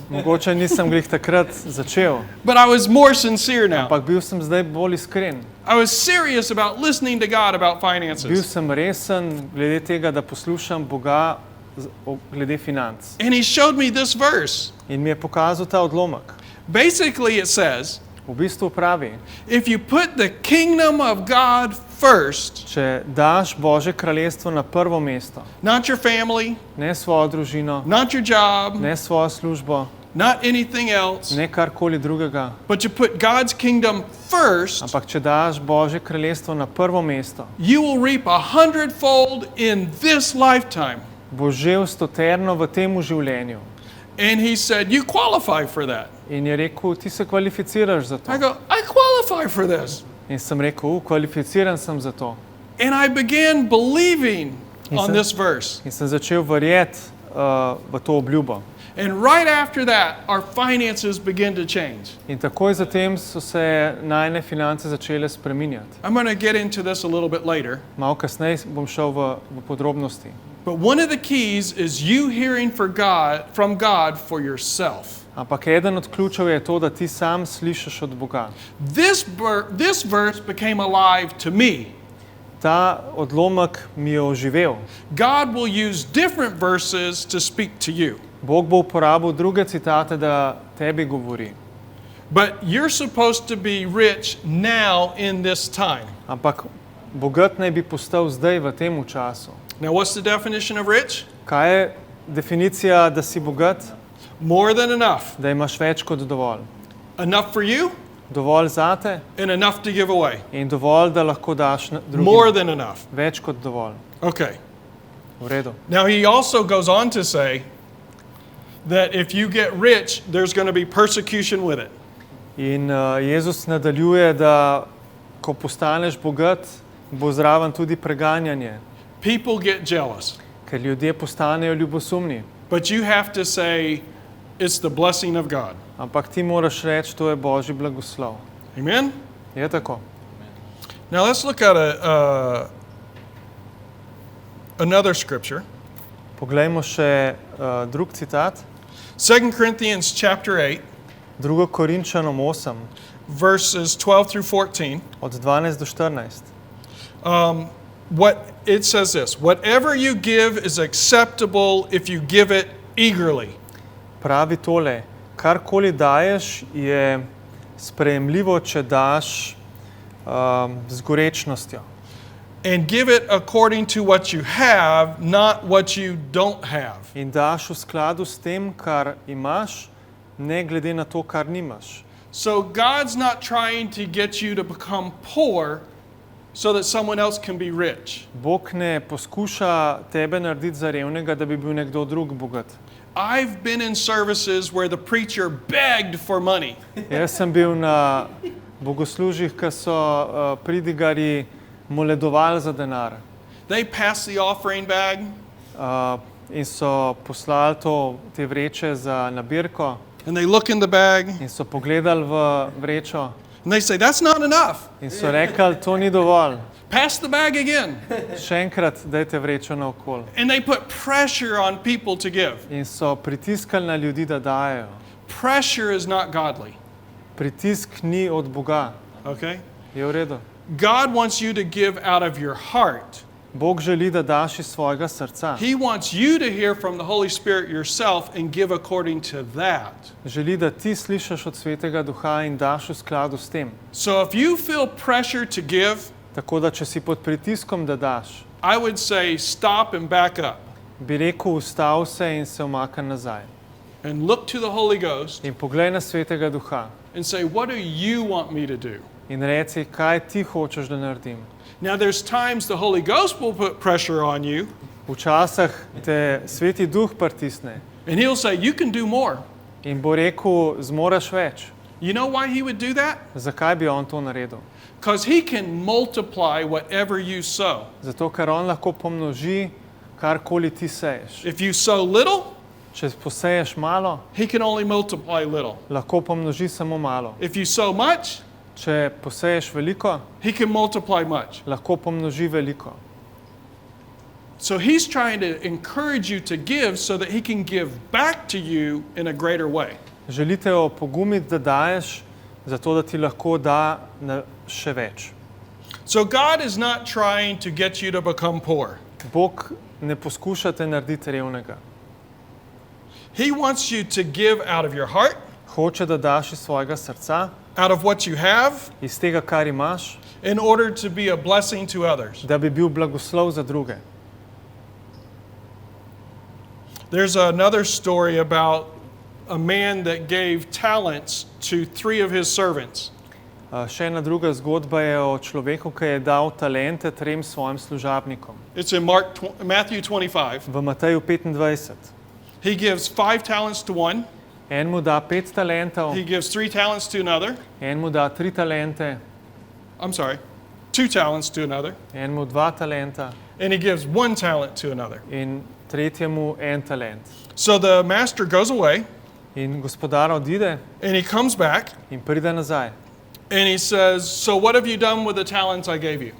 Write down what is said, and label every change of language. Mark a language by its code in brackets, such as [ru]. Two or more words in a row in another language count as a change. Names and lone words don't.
[sl] Mogoče nisem glih takrat začel, [en] but I was more sincere now. [sl] ampak bil sem zdaj bolj iskren. [en] I was serious about listening to God about [sl] Bil [en] finances. [sl] sem resen glede tega, da poslušam Boga glede financ. [en] And he showed me this verse. [sl] In mi je pokazal ta odlomek. [en] Basically, it says, [sl] V bistvu pravi, [en] if you put the kingdom of God first, [sl] če daš Božje kraljestvo na prvo mesto, [en] not your family, [sl] ne svojo družino, [en] not your job, [sl] ne svojo službo, [en] not anything else, [sl] ne karkoli drugega, [en] but you put God's kingdom first, [sl] ampak če daš Božje kraljestvo na prvo mesto, [en] you will reap 100-fold in this lifetime. [sl] bo žel stoterno v tem življenju. [en] And he said, you qualify for that. [sl] In je rekel, ti se kvalificiraš za to. [en] I go, I qualify for this. [sl] In sem rekel, kvalificiran sem za to. [en] And I began believing He on said- this verse. [sl] In sem začel verjeti v to obljubo. [en] And right after that, our finances began to change. [sl] In takoj zatem so se najne finance začele spreminjati. [en] I'm going to get into this a little bit later. [sl] Malo kasneje bom šel v podrobnosti. [en] But one of the keys is you hearing from God for yourself. [sl] Ampak eden od ključev je to, da ti sam slišiš od Boga. [en] This verse became alive to me. [sl] Ta odlomek mi je oživel. [en] God will use different verses to speak to you. [sl] Bog bo uporabil druge citate, da tebi govori. [en] But you're supposed to be rich now in this time. [sl] Ampak bogat naj bi postal zdaj v tem času. [en] Now, what's the definition of rich? [sl] Kaj je definicija, da si bogat? [en] More than enough. [sl] Da imaš več kot dovolj. [en] Enough for you [sl] Dovolj zate [en] and enough to give away. [sl] in dovolj, da lahko daš [en] More [sl] drugim. [en] than enough. [sl] Več kot dovolj. [en] Okay. [sl] V redu. [en] Now, he also goes on to say that if you get rich, there's going to be persecution with it. [sl] In Jezus nadaljuje, da ko postaneš bogat, bo zraven tudi preganjanje. [en] People get jealous. [sl] Ker ljudje postanejo ljubosumni. [en] But you have to say, it's the blessing of God. [sl] Ampak ti moraš reči, to je Božji blagoslov. [en] Amen? [sl] Je tako? [en] Now, let's look at another scripture. [sl] Poglejmo še drug citat. [en] 2 Corinthians chapter 8, [sl] 2. Korinčanom 8, [en] verses 12 through 14. [sl] od 12 do 14. [en] What it says this, whatever you give is acceptable if you give it eagerly. [sl] Pravi tole, karkoli daješ, je sprejemljivo, če daš z gorečnostjo. [en] And give it according to what you have, not what you don't have. [sl] In daš v skladu s tem, kar imaš, ne glede na to, kar nimaš. [en] So God's not trying to get you to become poor so that someone else can be rich. [sl] Bog ne poskuša tebe narediti za revnega, da bi bil nekdo drug bogat. [en] I've been in services where the preacher begged for money. [sl] Jaz sem bil na bogoslužjih, ki so pridigarji moledovali za denar. [en] They passed the offering bag, [sl] In so poslali te vreče za nabirko [en] and they look in the bag, [sl] in so pogledali v vrečo [en] and they say, that's not enough. [sl] in so rekli, to ni dovolj. [en] Pass the bag again. [sl] Še enkrat dajte vrečo naokol. [en] And they put pressure on people to give. [sl] In so pritiskali na ljudi, da dajo. [en] Pressure is not godly, [sl] Pritisk ni od Boga. [en] okay? [sl] Je v redu. [en] God wants you to give out of your heart. [sl] Bog želi, da daš iz svojega srca. [en] He wants you to hear from the Holy Spirit yourself and give according to that. [sl] Želi, da ti slišiš od Svetega Duha in daš v skladu s tem. [en] So if you feel pressure to give, [sl] Tako da, če si pod pritiskom, da daš, [en] I would say stop and back up [sl] bi rekel, ustav se in se umakni nazaj. [en] and look to the Holy Ghost [sl] In poglej na Svetega Duha [en] and say, what do you want me to do? [sl] in reci, kaj ti hočeš, da naredim. [en] Now there's times the Holy Ghost will put pressure on you [sl] Včasih te Sveti Duh pritisne [en] and he'll say, you can do more. [sl] in bo rekel, zmoreš več. [en] You know why he would do that? [sl] Zakaj bi on to naredil? [en] Because he can multiply whatever you sow. [sl] Zato, ker on lahko pomnoži, karkoli ti seješ. [en] If you sow little, [sl] Če poseješ malo, [en] he can only multiply little. [sl] lahko pomnoži samo malo. [en] If you sow much, [sl] Če poseješ veliko, [en] he can multiply much. [sl] lahko pomnoži veliko. [en] So he's trying to encourage you to give so that he can give back to you in a greater way. [sl] Želite jo pogumiti, da daješ, zato da ti lahko da še več. [en] So God is not trying to get you to become poor. [sl] Bog ne poskuša te narediti revnega. [en] He wants you to give out of your heart, [sl] Hoče, da daš iz svojega srca, [en] out of what you have, [sl] iz tega, kar imaš, [en] in order to be a blessing to others. [sl] da bi bil blagoslov za druge. [en] There's another story about a man that gave talents to 3 of his servants. [sl] Še ena druga zgodba je o človeku, ki je dal talente 3 svojim služabnikom. [en] It's in Matthew 25. [sl] V Mateju 25. [en] He gives 5 talents to one. [sl] En mu da 5 talentov, [en] He gives 3 talents to another. [sl] en mu da 3 talente, [en] I'm sorry, 2 talents to another. [sl] en mu 2 talenta [en] And he gives 1 talent to another. [sl] in tretjemu en talent. [en] So the master goes away [sl] In gospodar odide [en] and he comes back [sl] in pride nazaj [en] and he says, "So what have you done with the talents I gave you?"